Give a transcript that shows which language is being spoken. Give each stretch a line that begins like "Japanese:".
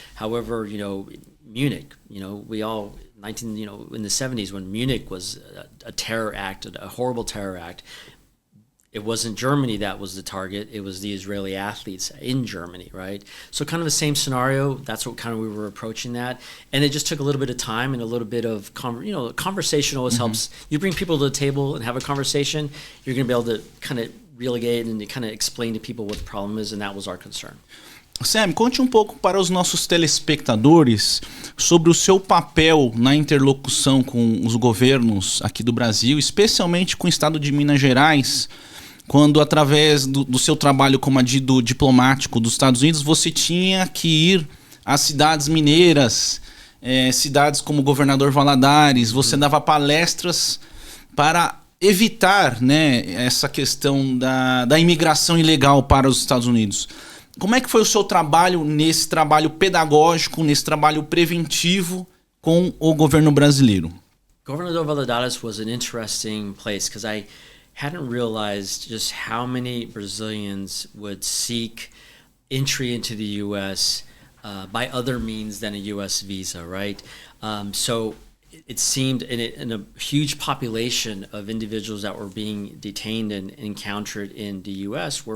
English: However, Munich, we all, in the 70s when Munich was a terror act, a horrible terror act, it wasn't Germany that was the target, it was the Israeli athletes in Germany, right? So kind of the same scenario, that's what kind of we were approaching that. And it just took a little bit of time and a little bit of, conversation always helps. You bring people to the table and have a conversation, you're going to be able to kind of relegate and kind of explain to people what the problem is, and that was our concern.
Portuguese: Sam, conte um pouco para os nossos telespectadores sobre o seu papel na interlocução com os governos aqui do Brasil, especialmente com o estado de Minas Gerais, quando através do seu trabalho como adido diplomático dos Estados Unidos, você tinha que ir às cidades mineiras, cidades como Governador Valadares, você dava palestras para evitar, essa questão da imigração ilegal para os Estados Unidos. Como é que foi o seu trabalho nesse trabalho pedagógico, nesse trabalho preventivo com o governo brasileiro?
English: Governador Valadares was an interesting place because I hadn't realized just how many Brazilians would seek entry into the U.S. By other means than a U.S. visa, right? So it seemed in a huge population of individuals that were being detained and encountered in the U.S.